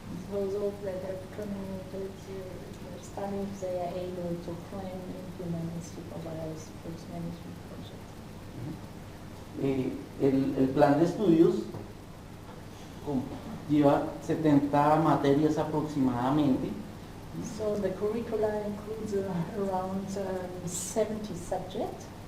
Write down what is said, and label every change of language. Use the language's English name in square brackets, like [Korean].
[English] Those that have terminated their studies, they are able to plan, implement, and supervise forest management projects. [Spanish] El plan de estudios lleva 70 materias aproximadamente. [English] So the curricula includes around 70 subjects.